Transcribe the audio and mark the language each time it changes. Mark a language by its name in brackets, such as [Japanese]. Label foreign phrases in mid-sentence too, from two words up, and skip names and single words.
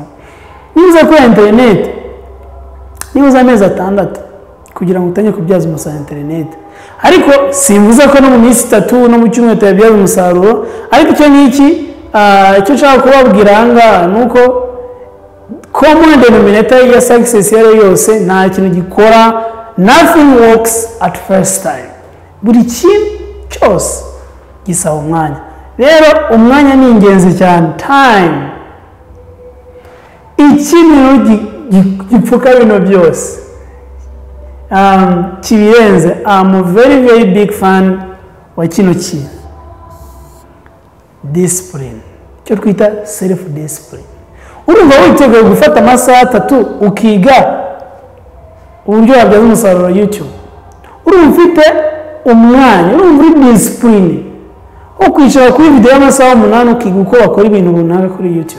[Kinyarwanda] Niba kuri internet niba amezi 6 kugira ngo utange kubyaza umusaruro internet, ariko simvuze ko no mu minsi 3 no mu cyumweru utabyaza umusaruro. Ariko icyo ngiki icyo nshaka kubabwira hanga nuko [English] common denominator [Kinyarwanda] ya success yose nta kintu gikora, [English] nothing works at first time. [Kinyarwanda] Buri kintu cyose gisaba umwanya. Rero umwanya ni ingenzi cyane, time. Ikintu gipfuka bino byose kibirenze. [English] I'm a very big fan [Kinyarwanda] wa kino kintu, [English] discipline, [Kinyarwanda] cyo twita [English] self discipline. [Kinyarwanda] Urumva witeguye gufata amasaha 3 ukiga uburyo wabyaza umusaruro YouTube, urumva ufite umwanya, urumva uri discipline ukwicara kuri video y'amasaha 8 ukiga uko bakora ibintu runaka kuri YouTube.